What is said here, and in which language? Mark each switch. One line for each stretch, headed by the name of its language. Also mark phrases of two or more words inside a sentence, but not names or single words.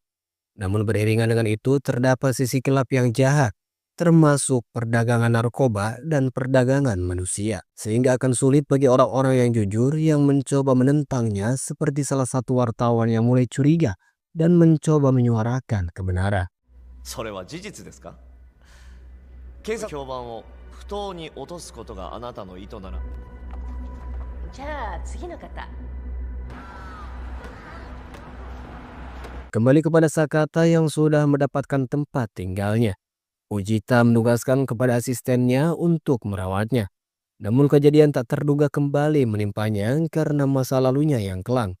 Indonesian: Namun beriringan dengan itu terdapat sisi gelap yang jahat, termasuk perdagangan narkoba dan perdagangan manusia. Sehingga akan sulit bagi orang-orang yang jujur yang mencoba menentangnya seperti salah satu wartawan yang mulai curiga dan mencoba menyuarakan kebenaran.
Japanese: それは事実ですか？警察評判を不当に落とすことがあなたの意図なら。じゃあ次の方。
Indonesian: Kembali kepada Sakata yang sudah mendapatkan tempat tinggalnya. Fujita menugaskan kepada asistennya untuk merawatnya. Namun kejadian tak terduga kembali menimpanya karena masa lalunya yang kelam.